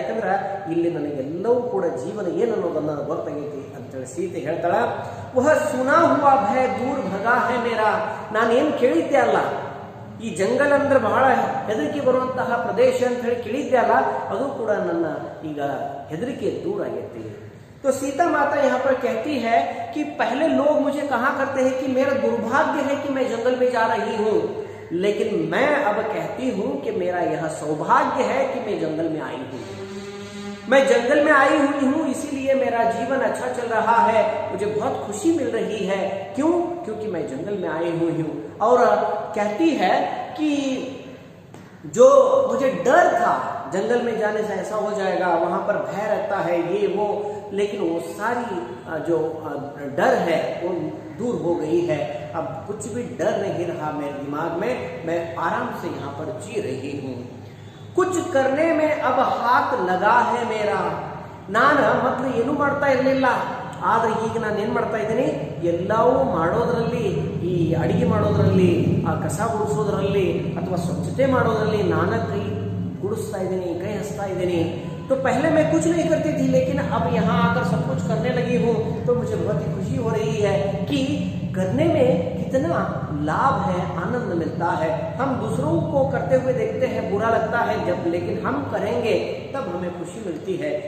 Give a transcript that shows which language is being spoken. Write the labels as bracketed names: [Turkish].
[Kannada] ಯಾಕಂದ್ರೆ ಇಲ್ಲಿ ನನಗೆಲ್ಲವೂ ಕೂಡ ಜೀವನ ಏನು ಅನ್ನೋದನ್ನ ಗೊತ್ತಾಗೈತಿ ಅಂತೇಳಿ ಸೀತೆ ಹೇಳ್ತಾಳ. [Hindi] ವಹ ಸುನಾ ಹುವಾ ಭಯ ದೂರ್ ಭಗಾ ಹೇ ಮೇರಾ, [Kannada] ನಾನೇನು ಕೇಳಿದ್ದೆ ಅಲ್ಲ, ಈ ಜಂಗಲ್ ಅಂದ್ರೆ ಬಹಳ ಹೆದರಿಕೆ ಬರುವಂತಹ ಪ್ರದೇಶ ಅಂತ ಹೇಳಿ ಕೇಳಿದ್ದೆ ಅಲ್ಲ, ಅದು ಕೂಡ ನನ್ನ ಈಗ ಹೆದರಿಕೆ दूर ಆಗೈತಿ. [Hindi] तो सीता माता यहाँ पर कहती है कि पहले लोग मुझे कहा करते हैं कि मेरा दुर्भाग्य है कि मैं जंगल में जा रही हूँ, लेकिन मैं अब कहती हूँ कि मेरा यह सौभाग्य है कि मैं जंगल में आई हूँ. मैं जंगल में आई हुई हूँ, इसीलिए मेरा जीवन अच्छा चल रहा है, मुझे बहुत खुशी मिल रही है. क्यों? क्योंकि मैं जंगल में आई हुई हूँ. और कहती है कि जो मुझे डर था जंगल में जाने से ऐसा हो जाएगा, वहां पर भय रहता है, ये वो, लेकिन वो सारी जो डर है वो दूर हो गई है. अब कुछ भी डर नहीं रहा मेरे दिमाग में, मैं आराम से यहाँ पर जी रही हूँ. कुछ करने में अब हाथ लगा है मेरा, [Kannada] ನಾನು ಮೊದಲು ಏನು ಮಾಡ್ತಾ ಇರಲಿಲ್ಲ, ಆದ್ರೆ ಈಗ ನಾನು ಏನು ಮಾಡ್ತಾ ಇದ್ದೀನಿ, ಎಲ್ಲವೂ ಮಾಡೋದ್ರಲ್ಲಿ, ಈ ಅಡಿಗೆ ಮಾಡೋದ್ರಲ್ಲಿ, ಆ ಕಸ ಗುಡಿಸೋದ್ರಲ್ಲಿ ಅಥವಾ ಸ್ವಚ್ಛತೆ ಮಾಡೋದ್ರಲ್ಲಿ ನಾನು ಕೈ गुड़सता कई हंसता इधनी. [Hindi] तो पहले मैं कुछ नहीं करती थी, लेकिन अब यहाँ आकर सब कुछ करने लगी हूँ, तो मुझे बहुत ही खुशी हो रही है कि करने में कितना लाभ है, आनंद मिलता है. हम दूसरों को करते हुए देखते हैं, बुरा लगता है जब, लेकिन हम करेंगे तब हमें खुशी मिलती है.